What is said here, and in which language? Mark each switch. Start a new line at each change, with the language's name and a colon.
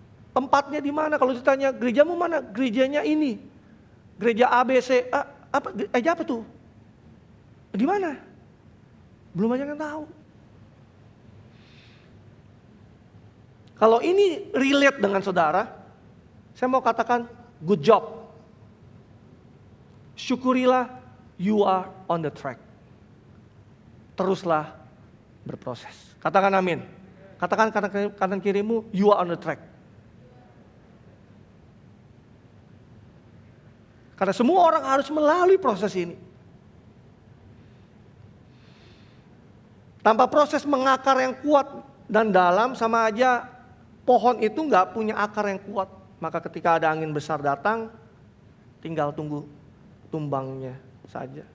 Indonesian: Tempatnya di mana? Kalau ditanya gerejamu mana? Gerejanya ini. Gereja ABC. Apa tuh? Di mana? Belum banyak yang tahu. Kalau ini relate dengan saudara, saya mau katakan
English: good job.
Indonesian: Syukurilah
English: you are on the track.
Indonesian: Teruslah berproses. Katakan amin. Katakan kanan kirimu,
English: you are on the track.
Indonesian: Karena semua orang harus melalui proses ini. Tanpa proses mengakar yang kuat dan dalam, sama aja pohon itu gak punya akar yang kuat. Maka ketika ada angin besar datang, tinggal tunggu tumbangnya saja.